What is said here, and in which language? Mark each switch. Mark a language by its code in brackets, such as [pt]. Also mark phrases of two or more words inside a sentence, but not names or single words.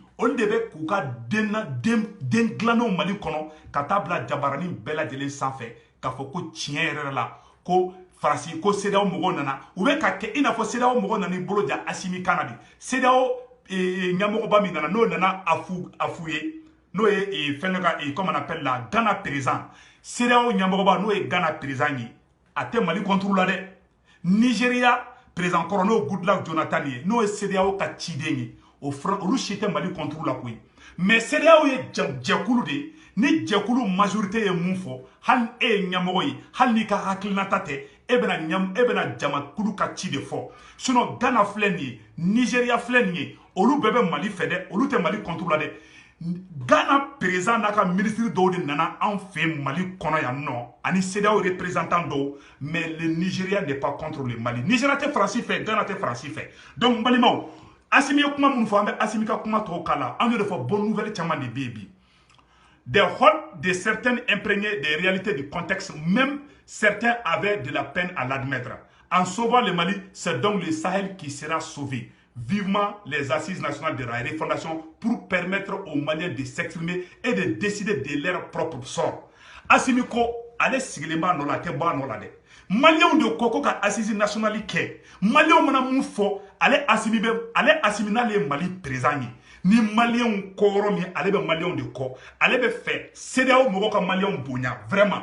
[bm] olu de bɛ k'u ka den dilannenw Mali kɔnɔ ka taa bila jabaranin bɛɛ lajɛlen sanfɛ k'a fɔ ko tiɲɛ yɛrɛ la ko Faransi ko CEDEAO mɔgɔw nana u bɛ ka kɛ i n'a fɔ CEDEAO mɔgɔw nana i bolo ja Assimi kan na de CEDEAO ɲɛmɔgɔba min nana n'o nana afu ye n'o ye fɛn ka [fr] comme on appelle la [bm] Ghana président CEDEAO ɲɛmɔgɔba n'o ye Ghana président ye a tɛ Mali contre la dɛ Nigeria président kɔrɔ n'o Goodluck Jonathan ye n'o ye CEDEAO ka ciden ye o fran olu si tɛ Mali contre la koyi mais CEDEAO ye jɛkulu de ni jɛkulu majorité ye mun fɔ hali e ye ɲɛmɔgɔ ye hali n'i ka hakilinata tɛ e bɛna jamakulu ka ci de fɔ sinon Ghana filɛ nin ye Nigeria filɛ nin ye olu bɛɛ bɛ Mali fɛ dɛ olu tɛ Mali contre la dɛ Ghana président n'a ka ministre dɔw de nana anw fɛ Mali kɔnɔ yan nɔ ani CEDEAO représentant dɔw [fr] mais le Nigeria n'est pas contre le Mali [bm] Nigeria tɛ Faransi fɛ Ghana tɛ Faransi fɛ donc balimaw Assimi ye kuma minnu fɔ an bɛ Assimi ka kuma tɔw k'a la an y'o de fɔ [fr] bonne nouvelle [bm] caman de bɛ yen bi [fr] des hôtes de certaines imprégnées des réalités du contexte même certains avaient de la peine à l'admettre en sauvant le Mali c'est donc le Sahel qui sera sauvé vivement les assises nationales de la refondation pour permettre aux Maliens de s'exprimer et de décider de leur propre sort. [bm] Assimi ko ale sigilen b'a nɔ la a tɛ bɔ a nɔ la dɛ. Maliens de ko ka [fr] assise nationale [bm] kɛ. Maliens mana mun fɔ ale Assimi n'ale ye Mali président ye. Ni Maliens ko yɔrɔ min ale bɛ Maliens de kɔ. Ale bɛ fɛ CEDEAO mɔgɔw ka Maliens bonya vraiment.